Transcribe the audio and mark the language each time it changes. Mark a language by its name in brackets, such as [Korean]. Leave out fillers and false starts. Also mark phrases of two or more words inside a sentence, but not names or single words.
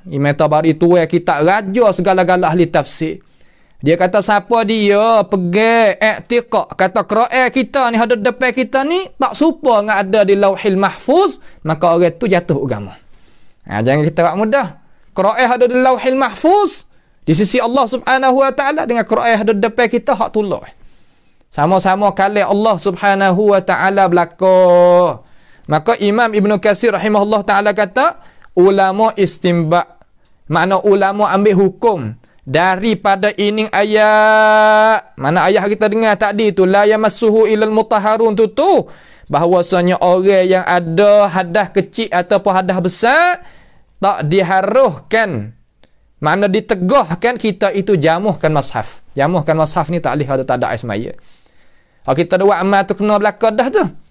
[Malay] Imam Tabari tu kitab raja segala-gala ahli tafsir. Dia kata siapa dia pergi i'tiqad kata Quran kita ni ada depan kita ni tak serupa dengan ada di Lauhil Mahfuz, maka orang tu jatuh agama. Jangan kita buat mudah. Quran ada di Lauhil Mahfuz di sisi Allah [Arabic] سبحانه وتعالى, [Malay] dengan Quran ada depan kita hak tolak. Sama-sama kalam Allah [Arabic] سبحانه وتعالى [Malay] belaka. Maka Imam Ibn Katsir [Arabic] رحمه الله تعالى [Malay] kata ulama istinbat, makna ulama ambil hukum daripada ini ayat. Mana ayat kita dengar tadi tu [Arabic] لا يمسه إلا المطهرون [Malay] tu bahawasanya orang yang ada hadas kecil ataupun hadas besar tak diharuhkan, makna ditegahkan kita itu jamuhkan mushaf. Jamuhkan mushaf ni tak boleh ada tak ada ais maya. Kalau kita ada buat amal tu kena belaka dah tu.